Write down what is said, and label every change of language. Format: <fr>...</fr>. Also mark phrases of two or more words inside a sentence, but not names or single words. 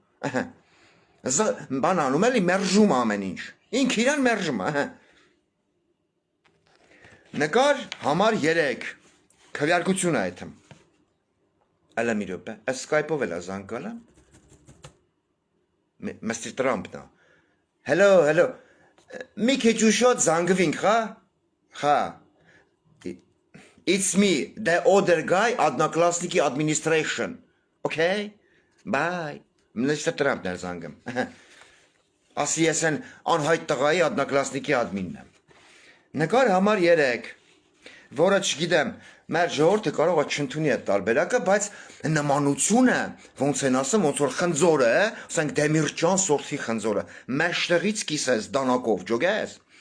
<hy>Բան անում էլի մերժում ամեն ինչ։ Ինք իրան մերժում է։ Նկար համար 3 քվեարկություն է այդմ։ Ալա մի րոպե, Skype-ով էլ զանգալը։ Mr. Trump-ն է։ Hello։ Մի քիչ ուշոտ զանգվինք, հա։</hy> <en>It's me, the other guy,</en> <hy>одноклассники administration.</hy> <en>Okay? Bye. Mr.</en> <hy>Trump-ն է զանգում։ Ասի ես են անհայտ տղայի одноклассники admin-ն եմ։ Նկար համար 3, որը չգիտեմ, մեր ժողովուրդը կարող է չընդունի այդ տարբերակը, բայց նմանությունը, ոնց են ասում, ոնց որ խնձորը, ասենք Դեմիրճան սորտի խնձորը, մեջտեղից կիսես դանակով, ջոգես։</hy>